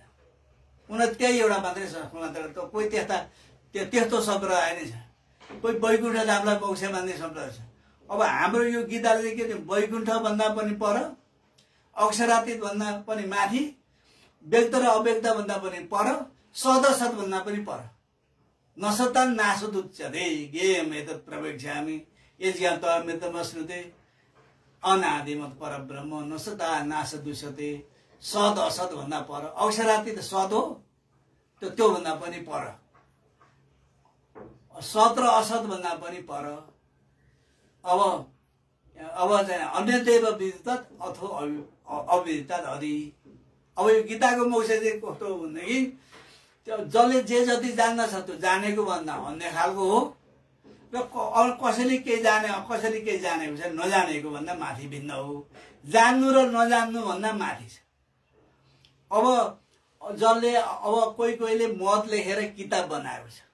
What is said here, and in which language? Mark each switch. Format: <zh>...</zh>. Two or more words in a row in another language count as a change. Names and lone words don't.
<ne>उनीहरू त्यही एउटा मात्रै कोही त्यस्तो सम्प्रदाय नै छ। कोही वैकुण्ठ धामलाई मोक्ष मान्ने सम्प्रदाय छ। अब हाम्रो यो गीताले चाहिँ के थियो, वैकुण्ठ भन्दा पनि पर, अक्षरातीत भन्दा पनि माथि, व्यक्त र अव्यक्त भन्दा पनि पर, सदसत भन्दा पनि पर।</ne> <sa>नसतान् नासदुच्यते ज्ञेयम् एतत् प्रवेक्ष्यामि यज्ञातमश्नुते अनादिमत् परब्रह्म नसता नासदुच्यते।</sa> <ne>सद असत भन्दा पर, अक्षरातीत सद हो, त्यो भन्दा पनि पर, सत र असत भन्दा पनि पर।</ne> <sa>अब चाहिँ अन्यदेव विदितत् अथो अविदितत् अधि।</sa> <ne>अब यो गीताको मोक्ष चाहिँ कस्तो भनेदेखि त्यो जसले जे जति जान्दछ त्यो जानेको भन्दा अन्य खालको हो, र कसैले केही जाने कसैले केही जानेको छ नजानेको भन्दा माथि भिन्न हो। जान्नु र नजान्नु भन्दा माथि छ। अब जसले अब कोहीले मत लेखेर किताब बनाएको छ।</ne>